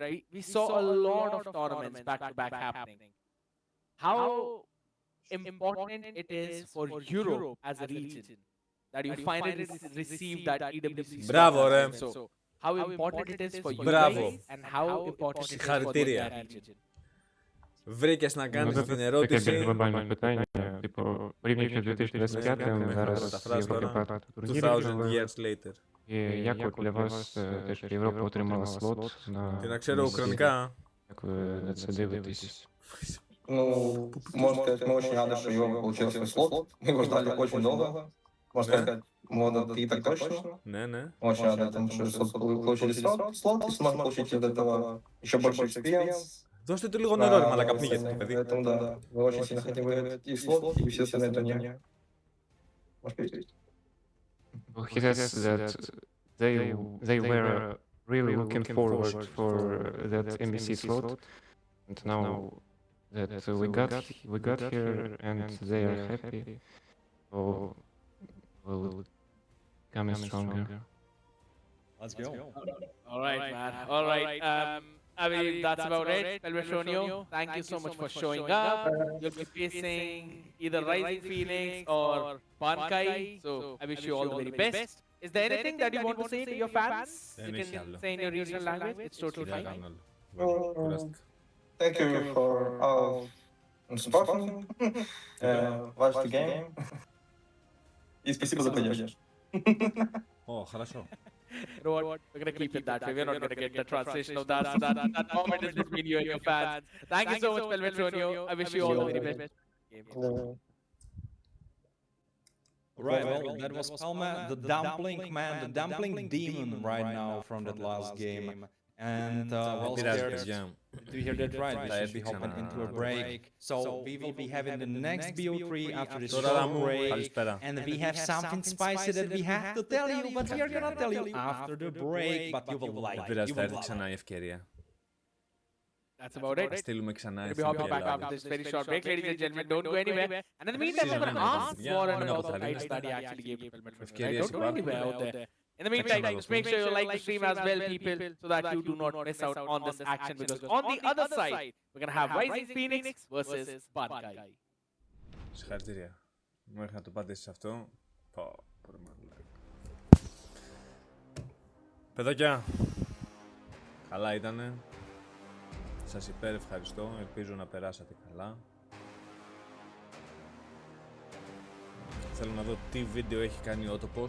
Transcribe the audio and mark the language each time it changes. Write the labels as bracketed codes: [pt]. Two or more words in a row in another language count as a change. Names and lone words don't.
[en] We saw a lot of tournaments back to back happening. How important it is for Europe as a region that you finally receive that EWC. [el] Bravo, ρε. [en] So, how important it is for you [el] Bravo. [en] guys and how important it is for [el] Συγχαρητήρια. [en] that region. [el] Βρήκες να κάνεις την [uk] Таке більш [el] ερώτηση. [uk] глобальне питання, типу, порівнюючи з 2025-м, зараз Європа багато турнірів [en] 2000 [uk] провели. [en] years later. [uk] І як от для вас теж Європа отримала слот на [el] Ти να ξέρω [uk] місці? [el] ουκρανικά. [uk] Як ви на це дивитесь? [ru] Ну, можно сказать, мы очень рады, что Европа получил свой слот. Мы его ждали очень долго. Можно сказать, можно ты так точно. [el] Ναι, ναι. [ru] Очень рады этому, что получили слот, и сможем получить от этого еще больше экспириенс. [el] Δώστε του λίγο νερό, ρε μαλακα, πνίγεται το παιδί. [ru] Поэтому да, мы очень сильно хотим выиграть и слот, и все остальные турниры. Можешь перейти. [en] Well, he says that they were really looking forward for that NBC slot, and now that we got here and they are happy, so we'll come stronger. Let's go. All right, man. All right. I believe that's about it. Pelvetronio, thank you so much for showing up. You'll be facing either Rising Phoenix or Bankai. So I wish you all the very best. Is there anything that you want to say to your fans? [el] Δεν [en] You [el] έχει [en] can [el] άλλο. [en] say in your regional language. It's totally [el] Δεν [en] fine. [el] κάνω άλλο. Κουράστηκα. [en] Thank you for all supporting. Watch the game. [ru] И спасибо за поддержку. Ω, хорошо. [en] You know what? We're gonna keep it that way. We're not gonna get the translation of that. So that moment is between you and your fans. Thank you so much, Pelvetronio. I wish you all the very best. Right, well, that was Palma, the dumpling man, the dumpling demon right now from that last game. And well, [el] Πειράζει, [en] scared [el] παιδιά. [en] to hear that right, we [el] Θα [en] should [el] έρθει [en] be hopping [el] ξανά. [en] into a break. So we will be having the next BO3 after this [el] Τώρα [en] short [el] μου, [en] break. [el] καλησπέρα. [en] And we have something spicy that we have to tell you, but we are gonna tell you after the break, but you will like [el] Δεν [en] it. [el] πειράζει, [en] You [el] θα [en] will [el] έρθει [en] love [el] ξανά [en] it. [el] η ευκαιρία. [en] That's about it. [el] Θα στείλουμε ξανά [en] We'll be [el] στην [en] hopping back [el] Ελλάδα. [en] after this very short break, ladies and gentlemen. Don't go anywhere. And in the meantime, we're going to ask more and about the titles that he actually gave to Pelvetronio. Right? Don't go anywhere out there. In the meantime, just make sure you like the stream as well, people, so that you do not miss out on this action. Because on the other side, we're going to have Rising Phoenix versus Bankai. [el] Συγχαρητήρια. Μέχρι να το πατήσεις αυτό. Πω, πολύ μαλάκα. Παιδάκια, καλά ήτανε. Σας ευχαριστώ. Ελπίζω να περάσατε καλά. Θέλω να δω τι βίντεο έχει κάνει ο Autopost.